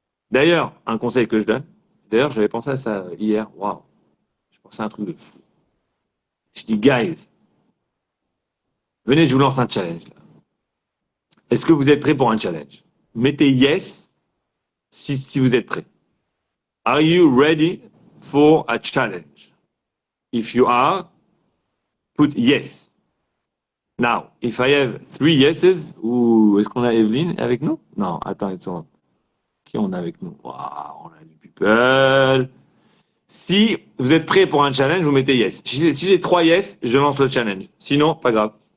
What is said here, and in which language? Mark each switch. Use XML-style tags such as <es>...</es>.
<fr>D'ailleurs, un conseil que je donne, d'ailleurs, j'avais pensé à ça hier, waouh, je pensais à un truc de fou. Je dis, guys, venez, je vous lance un challenge. Là. Est-ce que vous êtes prêts pour un challenge? Mettez yes si vous êtes prêts.</fr> <en>Are you ready for a challenge? If you are, put yes. Now, if I have 3 yeses,</en> <fr>ou est-ce qu'on a Evelyne avec nous? Non, attends, qui on a avec nous? Wow, on a du people. Si vous êtes prêts pour un challenge, vous mettez yes. Si j'ai 3 yes, je lance le challenge. Sinon, pas grave.</fr>